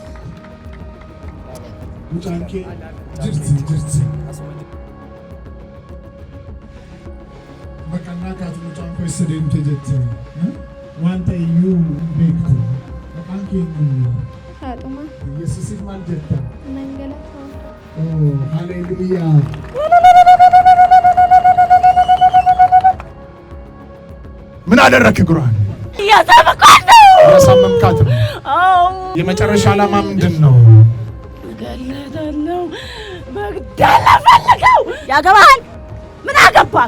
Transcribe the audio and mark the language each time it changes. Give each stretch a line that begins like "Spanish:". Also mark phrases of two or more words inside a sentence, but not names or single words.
Oromo: Mucaan kee jirti. Maqannaa kaatu mucaan koo eessa deemte jette. Wanta iyyuu beektu. Maqaan kee eenyu? Haatuma. Yesuusiif maal jetta? Nan galata. Oh, hallelujah.
Amharic: ምን አደረክ ጉራን ያሳመምካት ነው የመጨረሻ ዓላማ ምንድነው መግደል ፈልገው ያገባል ምን አገባክ